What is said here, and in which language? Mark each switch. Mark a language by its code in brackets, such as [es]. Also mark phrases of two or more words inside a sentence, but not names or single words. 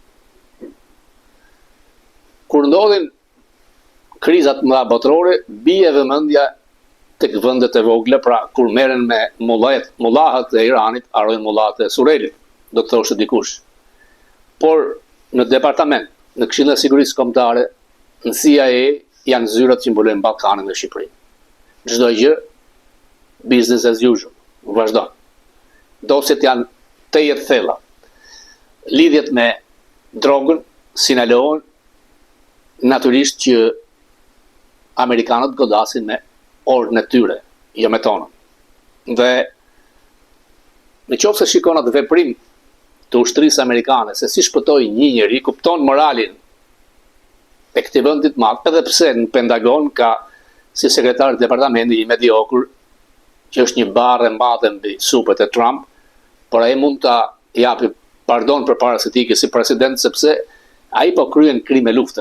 [sq] Kur ndodhin krizat mëdha botërore, bie vëmendja tek vendet e vogla, pra kur merren me mullahët e Iranit, harrojnë mullahët e Surrelit, do të thoshte dikush. Por në departament, në Këshillin e Sigurisë Kombëtare, në CIA janë zyrat që mbulojnë Ballkanin dhe Shqipërinë. Çdo gjë [en] business as usual, [sq] vazhdon. Dosjet janë të jetë thella. Lidhjet me drogën, sinalohen, natyrisht që amerikanët godasin me orën e tyre, jo me tonën. Dhe në qoftë se shikon atë veprim të ushtrisë amerikane, se si shpëtoi një njeri, kupton moralin e këtij vendi të madh, edhe pse në Pentagon ka si sekretar të departamentit i mediokur, që është një barë e madhe mbi supet e Trump, por ai mund ta japi pardon përpara se të ikë si president, sepse ai po kryen krime lufte.